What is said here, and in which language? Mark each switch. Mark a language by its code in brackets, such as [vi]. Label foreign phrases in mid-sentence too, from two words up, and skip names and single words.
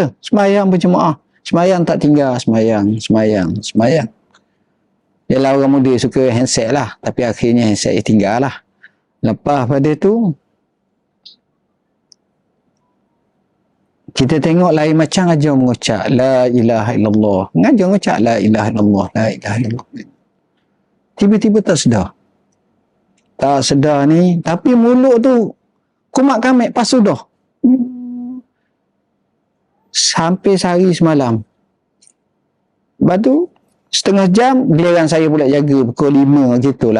[ms] Semayang berjemaah. Semayang tak tinggal, semayang. Yalah orang muda suka handset lah. Tapi akhirnya handset dia tinggal lah. Lepas pada tu, Kita tengok lain macam ajar mengucap [ar] لا إله إلا الله. [ms] Ngajar mengucap [ar] لا إله إلا الله لا إله إلا الله. [ms] Tiba-tiba tak sedar. Tak sedar ni, tapi mulut tu kumat kamit pas sudah. Sampai sehari semalam. Lepas tu, setengah jam, giliran saya pula jaga pukul 5 gitulah.